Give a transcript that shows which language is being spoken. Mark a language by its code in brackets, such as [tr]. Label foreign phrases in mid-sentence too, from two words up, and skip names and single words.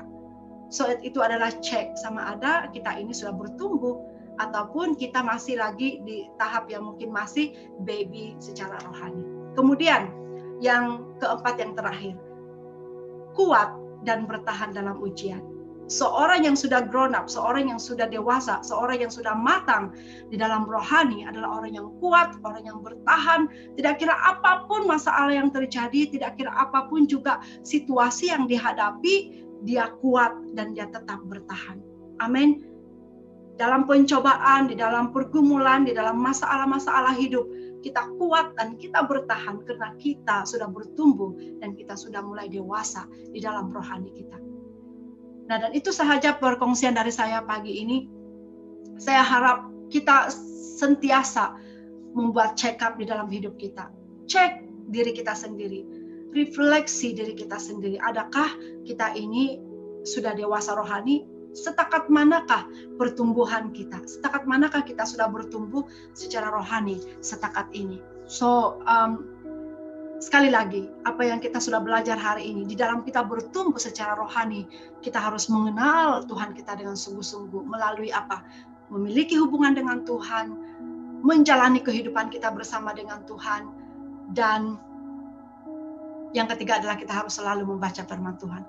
[ms] So, itu adalah cek sama ada kita ini sudah bertumbuh, ataupun kita masih lagi di tahap yang mungkin masih baby secara rohani. Kemudian yang keempat, yang terakhir, kuat dan bertahan dalam ujian. Seorang yang sudah [en] grown up, [ms] seorang yang sudah dewasa, seorang yang sudah matang di dalam rohani adalah orang yang kuat, orang yang bertahan. Tidak kira apapun masalah yang terjadi, tidak kira apapun juga situasi yang dihadapi, dia kuat dan dia tetap bertahan. Amin. Dalam pencobaan, di dalam pergumulan, di dalam masalah-masalah hidup, kita kuat dan kita bertahan karena kita sudah bertumbuh dan kita sudah mulai dewasa di dalam rohani kita. Nah, dan itu sahaja perkongsian dari saya pagi ini. Saya harap kita sentiasa membuat [en] check up [ms] di dalam hidup kita. Cek diri kita sendiri, refleksi diri kita sendiri. Adakah kita ini sudah dewasa rohani? Setakat manakah pertumbuhan kita? Setakat manakah kita sudah bertumbuh secara rohani setakat ini? So, sekali lagi, apa yang kita sudah belajar hari ini, di dalam kita bertumbuh secara rohani, kita harus mengenal Tuhan kita dengan sungguh-sungguh. Melalui apa? Memiliki hubungan dengan Tuhan, menjalani kehidupan kita bersama dengan Tuhan, dan yang ketiga adalah kita harus selalu membaca firman Tuhan.